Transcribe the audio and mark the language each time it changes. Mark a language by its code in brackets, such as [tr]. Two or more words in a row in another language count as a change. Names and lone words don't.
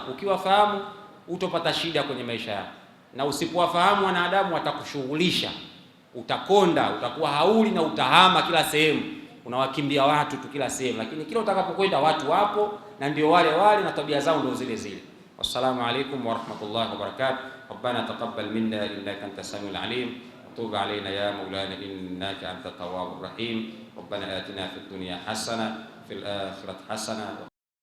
[sw] Ukiwafahamu utopata shida kwenye maisha yao, na usipowafahamu wanadamu watakushughulisha, utakonda, utakuwa hauli na utahama kila sehemu, unawakimbia watu tu kila sehemu, lakini kila utakapokwenda watu wapo na ndio wale na tabia zao ndio zile zile. [ar] والسلام عليكم ورحمة الله وبركاته. ربنا تقبل منا إنك أنت السميع العليم. تب علينا يا مولانا إنك أنت التواب الرحيم. ربنا آتنا في الدنيا حسنة وفي الآخرة حسنة